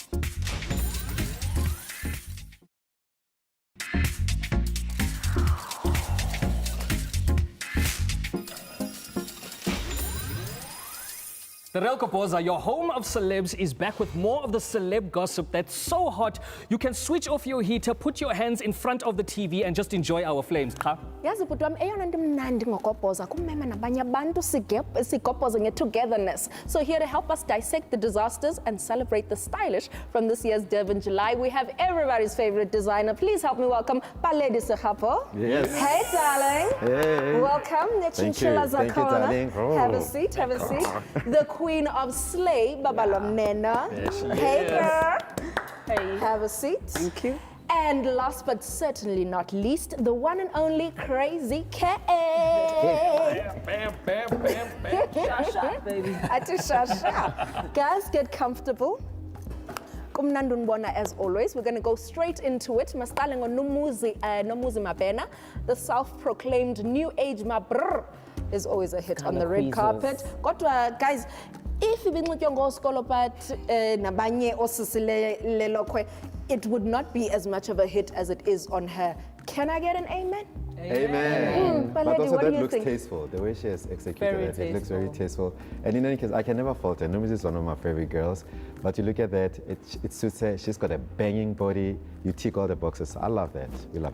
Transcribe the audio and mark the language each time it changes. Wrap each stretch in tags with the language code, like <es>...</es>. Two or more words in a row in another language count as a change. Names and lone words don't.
<en>The Real Kopoza, your home of celebs, is back with more of the celeb gossip that's so hot you can switch off your heater, put your hands in front of the TV and just enjoy our flames. Huh?</en> <xh>Yazi bhuti wami eyona nto imnandi ngokobhoza kumema nabanye abantu sigobhoze nge-togetherness.</xh> <en>So here to help us dissect the disasters and celebrate the stylish from this year's Durban July, we have everybody's favorite designer. Please help me welcome Paledi Segapo. Yes. Hey, darling. Hey. Welcome. Thank you. Thank you, darling. Oh. Have a seat, have a seat. The queen of slay, Babalwa Mneno. Hey, girl. Hey. Have a seat. Thank you. And last but certainly not least, the one and only Krayzi K. Bam, bam, bam, bam. Shasha, baby.</en> <xh>Ati shasha.</xh> <en>Guys, get comfortable.</en> <xh>Kumnandi unibona</xh> <en>as always. We're going to go straight into it.</en> <xh>Masqale ngoNomuzi Mabena,</xh> <en>the self-proclaimed new age mabrr is always a hit on the red carpet.</en> <xh>Kodwa guys, if ibinxitywa ngoskolo but nabanye osisile lelokhwe,</xh> <en>it would not be as much of a hit as it is on her. Can I get an amen? Amen. But Paledi, also what do that you looks think? tasteful. The way she has executed Very it, it looks very tasteful. tasteful. And in any case, I can never fault her. Nomis is one of my favorite girls. But you look at that, it suits her. She's got a banging body. You tick all the boxes. I love that. We love</en>